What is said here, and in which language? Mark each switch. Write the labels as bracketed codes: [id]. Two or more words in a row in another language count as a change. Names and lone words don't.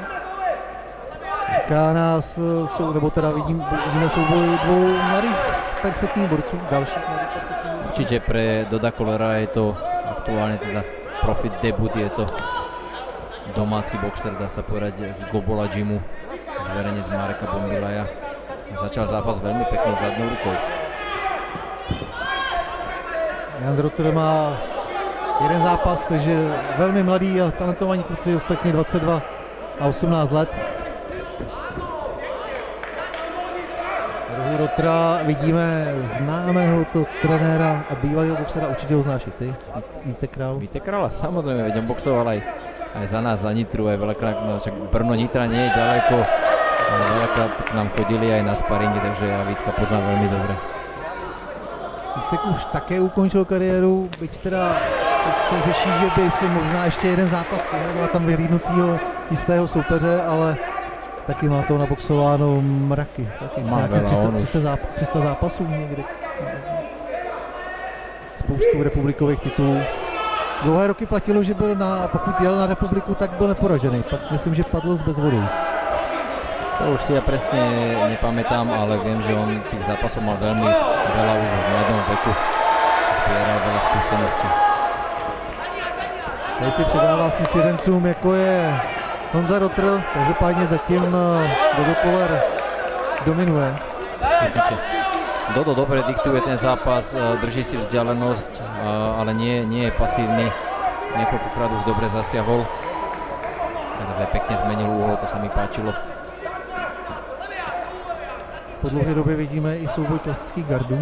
[cs] Čeká nás, nebo teda vidíme souboj dvou mladých perspektivních borců, dalších mladých perspektivních. [sk] Určitě pre Doda Kollera je to aktuálne teda profit debut, je to domáci boxer, dá sa povedať, z Gobola Gymu, zverejne z Mareka Bombilaja. Začal zápas veľmi peknou zadnou rukou. [cs] Jan Rotter má jeden zápas, takže velmi mladý a talentovaní kluci, ostatně 22 a 18 let. Rohu Rottera vidíme známého to trenéra a bývalého boxera, určitě ho znáš i ty, Víte Král. Víte Krála, [sk] samozrejme, veď on boxoval aj za nás, za Nitru, aj veľakrát, však Brno Nitra nie je ďaleko, veľakrát k nám chodili aj na sparingy, takže ja Vítka poznám veľmi dobre. [cs] Vítek už také ukončil kariéru, byť teda teď se řeší, že by si možná ještě jeden zápas přihledl a tam vyhlídnutýho jistého soupeře, ale taky má to naboxováno mraky. Taky má 300 zápasů někdy. Spoustu republikových titulů. Dlouhé roky platilo, že byl pokud jel na republiku, tak byl neporažený. Pak myslím, že padl s bezvodou. [sk] To už si ja presne nepamätám, ale viem, že on tých zápasov mal veľmi veľa už v mladom veku. Zbieral veľa skúseností. [cs] Teď ti předává svým svěřencům, jako je Honza Rotter, každopádně zatím Dodo Koller dominuje. [sk] Určite. Dodo dobre diktuje ten zápas, drží si vzdialenosť, ale nie je pasívny. Niekoľkokrát už dobre zasiahol. Teraz aj pekne zmenil úhol, to sa mi páčilo. [cs] Po dlouhé době vidíme i souboj klasických gardů.